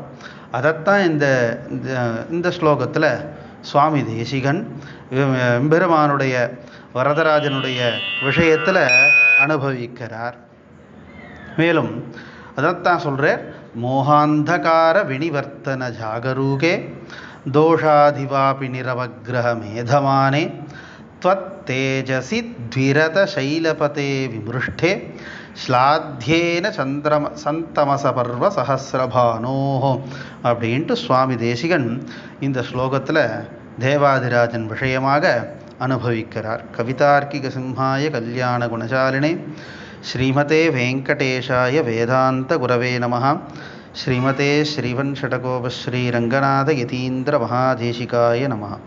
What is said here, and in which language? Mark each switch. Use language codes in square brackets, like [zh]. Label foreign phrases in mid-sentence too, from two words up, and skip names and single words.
[ta] அதைத்தான் இந்த ஸ்லோகத்தில் சுவாமி தேசிகன் எம்பெருமானுடைய வரதராஜனுடைய விஷயத்தில் அனுபவிக்கிறார். மேலும் அதைத்தான் சொல்கிறார், [sa] मोहान्धकार विनिवर्तन जागरूके दोषादिवापि निरवग्रह मेधमाने त्वत्तेजसि द्विरत शैलपते विमृष्टे श्लाध्येन सन्तमसपर्व सहस्रभानोः [ta] அப்படின்ட்டு சுவாமி தேசிகன் இந்த ஸ்லோகத்தில் தேவாதிராஜன் விஷயமாக அனுபவிக்கிறார். [sa] कवितार्किक सिंहाय कल्याण गुणशालिने श्रीमते वेङ्कटेशाय वेदान्त गुरवे नमः. श्रीमते श्रीवण्शठकोप श्रीरङ्गनाथ यतीन्द्र महादेशिकाय नमः.